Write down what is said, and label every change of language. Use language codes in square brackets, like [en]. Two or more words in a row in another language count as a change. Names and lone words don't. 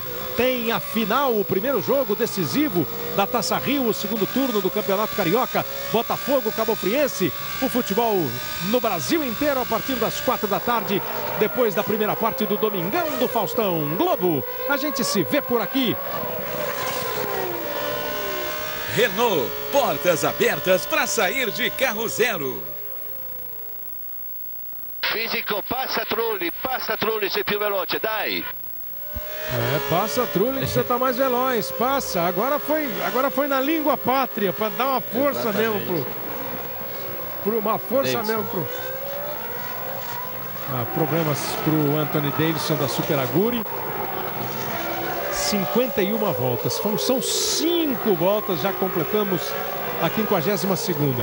[pt] Tem a final, o primeiro jogo decisivo da Taça Rio, o segundo turno do Campeonato Carioca, Botafogo, Cabo Friense. O futebol no Brasil inteiro a partir das 4 da tarde, depois da primeira parte do Domingão do Faustão Globo. A gente se vê por aqui. Renault, portas abertas para sair de carro zero. [it] Fisico, passa Trulli, sei più veloce, dai. Passa Trulli, [pt] que você tá mais veloz, passa. Agora foi na língua pátria, para dar uma força mesmo uma força Davidson. mesmo problemas pro Anthony Davidson da Super Aguri. 51 voltas, são 5 voltas, já completamos a 52ª.